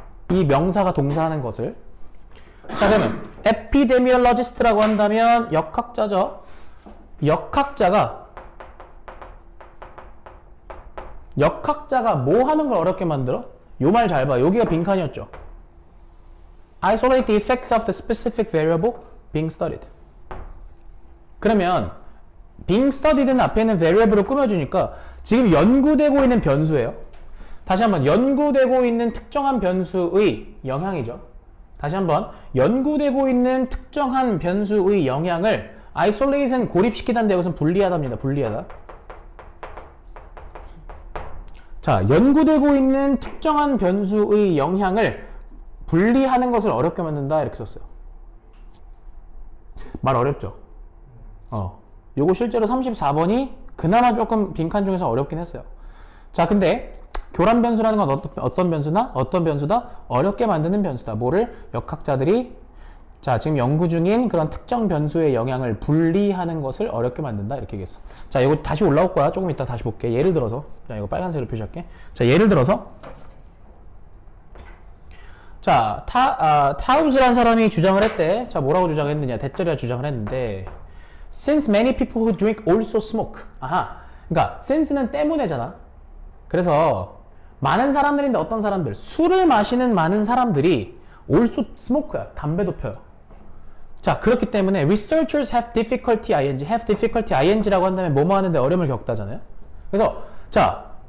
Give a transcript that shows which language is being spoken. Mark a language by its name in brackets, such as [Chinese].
[Korean] 이 명사가 동사하는 것을. 자, 그러면 epidemiologist라고 한다면 역학자죠. 역학자가 뭐 하는 걸 어렵게 만들어? 요 말 잘 봐. 여기가 빈칸이었죠. [English] Isolate the effects of the specific variable being studied. [Korean] 그러면 being studied는 앞에 있는 variable을 꾸며주니까 지금 연구되고 있는 변수예요. 다시 한번 연구되고 있는 특정한 변수의 영향이죠. 다시 한번 연구되고 있는 특정한 변수의 영향을 isolate는 고립시키다인데 이것은 분리하다입니다. 분리하다. 자, 연구되고 있는 특정한 변수의 영향을 분리하는 것을 어렵게 만든다 이렇게 썼어요. 말 어렵죠? 요거 실제로 34번이 그나마 조금 빈칸 중에서 어렵긴 했어요. 자, 근데 교란 변수라는 건 어떤 변수다? 어렵게 만드는 변수다. 뭐를? 역학자들이 자, 지금 연구 중인 그런 특정 변수의 영향을 분리하는 것을 어렵게 만든다 이렇게 얘기했어. 자, 이거 다시 올라올 거야. 조금 이따 다시 볼게. 예를 들어서, 자, 이거 빨간색으로 표시할게. 자, 예를 들어서, 자, 타우스라는 사람이 주장을 했대. 자, 뭐라고 주장했느냐? 대절이라 주장을 했는데, [English] since many people who drink also smoke. [Korean] 아하, 그러니까 since는 때문에잖아. 그래서 많은 사람들인데 어떤 사람들? 술을 마시는 많은 사람들이 also smoke야. 담배도 펴요. 자, 그렇기 때문에 [English] researchers have difficulty ing [Korean] 라고 한다면 뭐뭐 하는데 어려움을 겪다잖아요. 그래서 자,